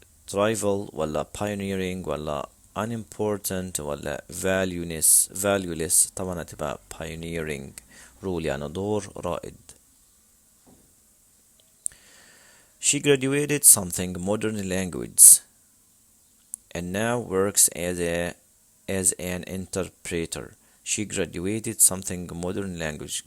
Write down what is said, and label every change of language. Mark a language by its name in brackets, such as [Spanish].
[English] trivial ولا pioneering ولا unimportant ولا valueless. [Arabic] طبعا هتبقى [English] pioneering role [Arabic] يعني دور رائد. [English] She graduated something modern language and now works as an interpreter. She graduated something modern language.